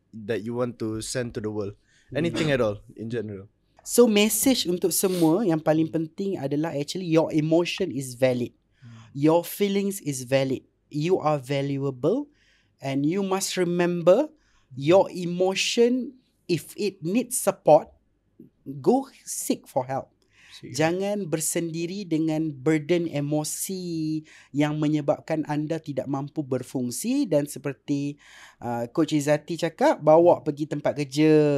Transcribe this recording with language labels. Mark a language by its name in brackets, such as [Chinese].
[English] that you want to send to the world? Anything at all in general? [Malay] So message untuk semua yang paling penting adalah actually your emotion is valid. [English] Your feelings is valid. You are valuable and you must remember your emotion, if it needs support, go seek for help. [Malay] Jangan bersendiri dengan burden emosi yang menyebabkan anda tidak mampu berfungsi, dan seperti Coach Izzati cakap, bawa pergi tempat kerja.